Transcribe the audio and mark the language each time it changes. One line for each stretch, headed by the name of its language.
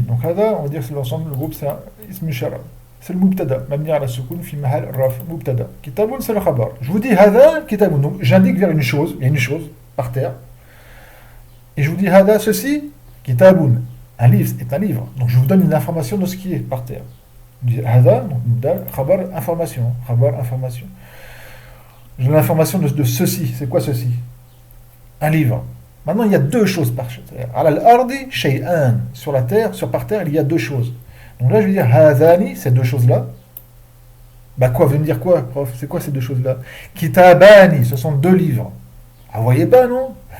French: Donc هذا, on va dire que c'est l'ensemble, le groupe c'est un ism ishara. C'est le mubtada, mabni ala sukun fi mahal raf, mubtada. Kitabun c'est le khabar. Je vous dis هذا kitabun, donc j'indique vers une chose, il y a une chose par terre. Et je vous dis هذا ceci, kitabun, un livre est un livre. Donc je vous donne une information de ce qui est par terre.
Arabic: هذا خبر information, خبر information.
French: J'ai l'information de ceci. C'est quoi ceci? Un livre. Maintenant, il y a deux choses par terre.
Arabic: على الأرض شيئان.
French: Sur la terre, par terre, il y a deux choses. Donc là, je vais dire هذان, ces deux choses-là. Bah quoi, vous me dire quoi, prof? C'est quoi ces deux choses-là? Kitabani, ce sont deux livres. Ah, vous voyez pas, non?